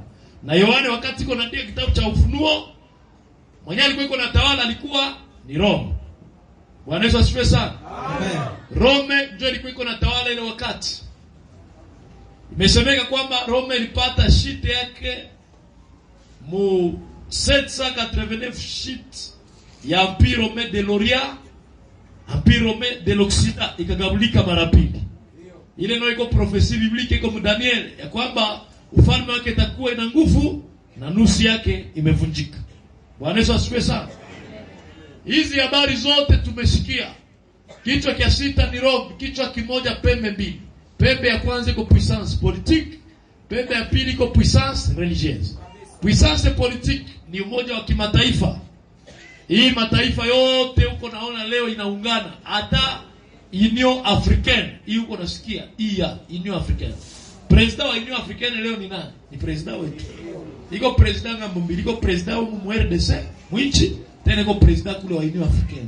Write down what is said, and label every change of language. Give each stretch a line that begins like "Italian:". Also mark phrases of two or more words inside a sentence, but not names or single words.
Swahili: Na Yohane wakati uko unaandika kitabu cha Ufunuo, mwenyewe alikuwa uko natawala alikuwa ni Rome. Bwana Yesu asifiwe sana. Amen. Rome ndio ilikuwa iko natawala ile wakati. Imesemeka kwamba Rome ilipata shite yake mu 789 shit ya Empire Romain de l'Orient, Empire Romain de l'Occident ikagabulika mara pili. Ile ndio iko profesi biblike iko Daniel ya kwamba ufalme wake itakuwa ina nguvu na nusu yake imevunjika. Bwana Yesu asifiwe sana. Hizi habari zote tumesikia. Kichwa kia 6 ni Rome, kichwa kimoja pembe mbili. Pembe ya kwanza iko
French: puissance politique,
Swahili: pembe ya pili iko
French: puissance religieuse. Puissance politique
Swahili: ni umoja wa kimataifa. Hii mataifa yote huko naona leo inaungana, hata Union Africaine. Hii huko nasikia, hii ya Union Africaine. President wa Union Africaine leo ni nani? Ni president wetu. Iko president ngambo mbili, iko president wa MRDC, mwinchi, tena iko president kule wa Union Africaine.